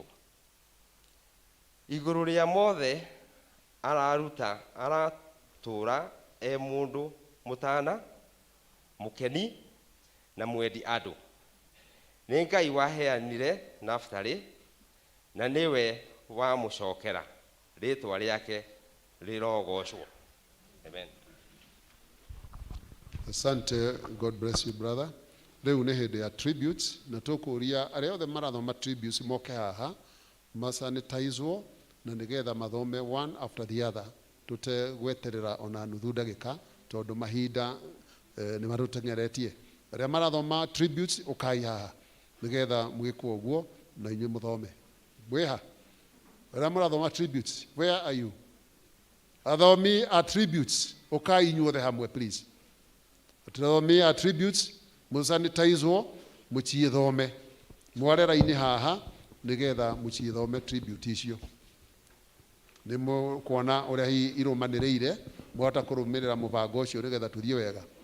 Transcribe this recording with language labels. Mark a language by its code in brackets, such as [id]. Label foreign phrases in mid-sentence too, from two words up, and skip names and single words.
[ki] Iguru ria mothe aratura mundu mutana mukeni na mwendi andu. Ni Ngai waheanire Naftali na niwe wa mucokera. Ritwa riake rirogocwo. Amen. Asante, [en] God bless you brother. [ki] Riu ni hindi ya tributes na tukuria aria othe marathoma tributes moke haha masanitizwo na nigetha mathome [en] one after the other. [ki] Tutegweterera ona nuthu ndagika tondu mahinda ni marutengeretie. Aria marathoma tributes ukai haha nigetha mwikwo uguo na inyuĩ muthome. Bweha aria marathoma tributes, [en] where are you? [ki] Athomi attributes ukai inyuothe hamwe please. Athomi attributes musanitizwo muchiithome mwarera-ini haha nigetha muchiithome tribute icio. nĩ mũkuona ũrĩa irũmanĩrĩire mwahota kũrũmĩrĩra mũbango ũcio nĩgetha tũthiĩ wega.